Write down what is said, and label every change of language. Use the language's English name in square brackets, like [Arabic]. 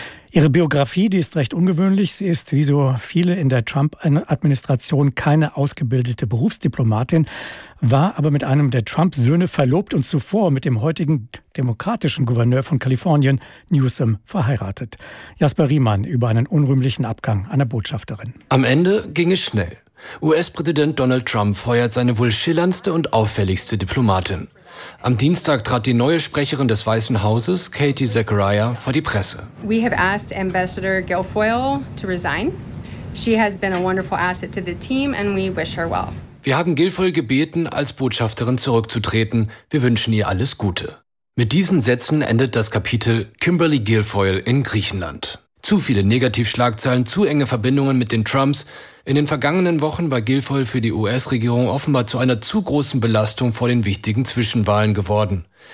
[German] Ihre Biografie, die ist recht ungewöhnlich. Sie ist, wie so viele in der Trump-Administration, keine ausgebildete Berufsdiplomatin, war aber mit einem der Trump-Söhne verlobt und zuvor mit dem heutigen demokratischen Gouverneur von Kalifornien, Newsom, verheiratet. Jasper Riemann über einen unrühmlichen Abgang einer Botschafterin. Am Ende ging es schnell. US-Präsident Donald Trump feuert seine wohl schillerndste und auffälligste Diplomatin. Am Dienstag trat die neue Sprecherin des Weißen Hauses, Katie Zechariah, vor die Presse. [English] We have asked Ambassador Guilfoyle to resign. She has been a wonderful asset to the team and we wish her well. [German] Wir haben Guilfoyle gebeten, als Botschafterin zurückzutreten. Wir wünschen ihr alles Gute. Mit diesen Sätzen endet das Kapitel Kimberly Guilfoyle in Griechenland. Zu viele Negativschlagzeilen, zu enge Verbindungen mit den Trumps. In den vergangenen Wochen war Guilfoyle für die US-Regierung offenbar zu einer zu großen Belastung vor den wichtigen Zwischenwahlen geworden.